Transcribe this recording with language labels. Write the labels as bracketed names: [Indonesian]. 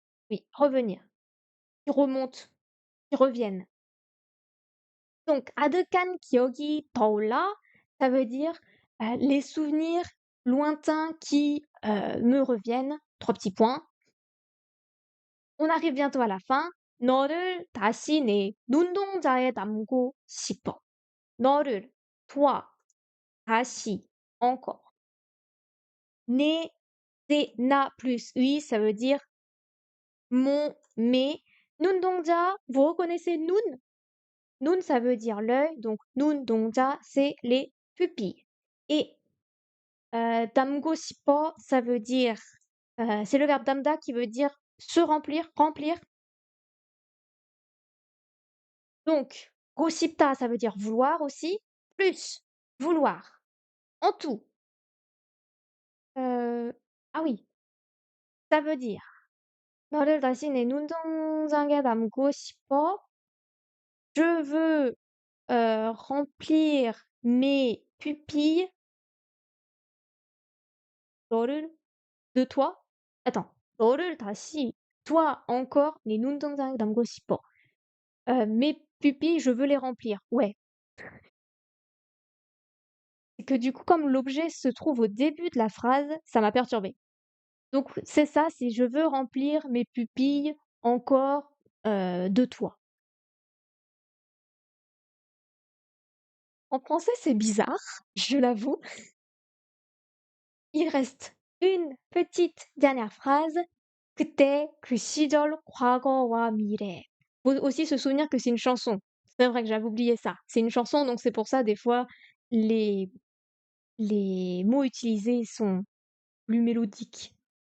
[French] Oui, revenir, qui remontent, qui reviennent. Donc, [Korean] 아득한 기억이 떠올라, [French] ça veut dire les souvenirs lointains qui me reviennent. Trois petits points. On arrive bientôt à la fin. [Korean] 너를 다시 내 눈동자에 담고 싶어. [French] 너를, toi, 다시, encore. 내, c'est na plus oui, ça veut dire mon, mes. 눈동자, vous reconnaissez nun? Nun, ça veut dire l'œil, donc 눈동자, c'est les pupilles. Et [Korean] 담고 싶어, [French] ça veut dire, c'est le verbe 담다 qui veut dire se remplir, remplir. Donc, 고싶다, ça veut dire vouloir aussi, plus vouloir. En tout. Ah oui, ça veut dire [Korean] 너를 다시 내 눈동자에 담고 싶어. [French] Je veux remplir mes pupilles. 너를 de toi. Attends. [Korean] 너를 다시 [French] toi encore [Korean] 내 눈동자에 담고 싶어. [French] Mes pupilles, je veux les remplir. Ouais. C'est que du coup, comme l'objet se trouve au début de la phrase, ça m'a perturbée. Donc c'est ça, c'est je veux remplir mes pupilles encore de toi. En français, c'est bizarre, je l'avoue. Il reste une petite dernière phrase. [Korean] 그때 그 시절 과거와 미래. [French] Faut aussi se souvenir que c'est une chanson. C'est vrai que j'avais oublié ça. C'est une chanson, donc c'est pour ça des fois les les mots utilisés sont plus mélodiques.